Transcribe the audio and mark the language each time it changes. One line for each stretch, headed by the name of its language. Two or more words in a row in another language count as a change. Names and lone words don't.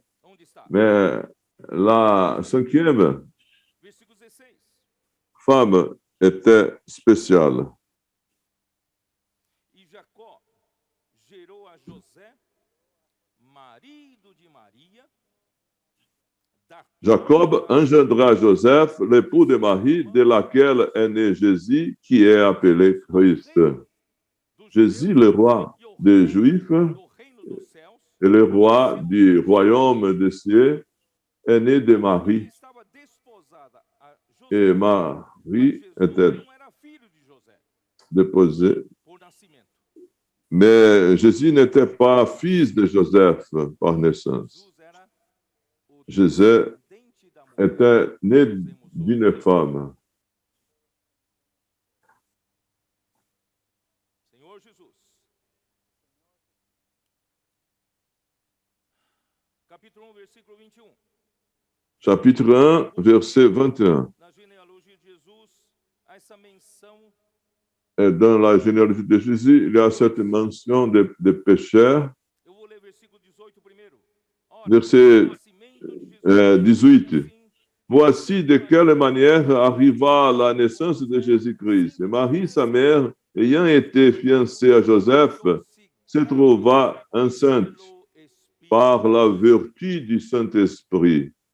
French: Mais la 5e femme était spéciale.
Portuguese: E Jacó gerou a José, marido de Maria.
French: Jacob engendra Joseph, l'époux de Marie, de laquelle est né Jésus, qui est appelé Christ. Jésus, le roi des Juifs et le roi du royaume des cieux, est né de Marie. Et Marie était déposée. Mais Jésus n'était pas fils de Joseph par naissance. Jésus était né d'une femme.
Portuguese: Senhor Jesus. Capítulo 1, versículo 21.
French: Chapitre 1, verset 21.
Portuguese: Na genealogia de Jesus, há essa menção.
French: Et dans la généalogie de Jésus, il y a cette mention de pécheurs.
Portuguese: Eu vou ler versículo 18 primeiro.
French: Verset 18. Voici de quelle manière arriva la naissance de Jésus-Christ. Marie, sa mère, ayant été fiancée à Joseph, se trouva enceinte par la vertu du Saint-Esprit.